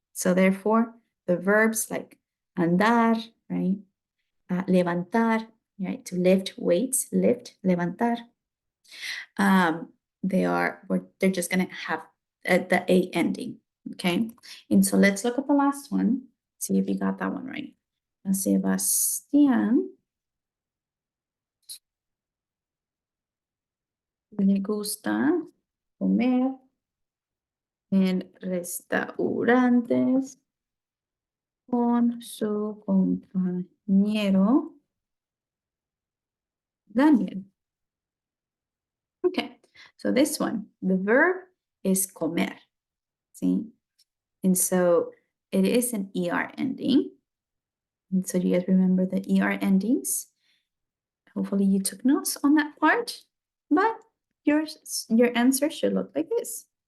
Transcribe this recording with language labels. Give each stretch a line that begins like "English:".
English: So therefore, the verbs like andar, right? Levantar, right? To lift weights, lift, levantar. They're just gonna have the a ending, okay? And so let's look at the last one, see if you got that one right.
Spanish: Sebastián le gusta comer en restaurantes con su compañero Daniel.
English: Okay, so this one, the verb is comer, see? And so it is an ER ending. And so do you guys remember the ER endings? Hopefully you took notes on that part, but your answer should look like this.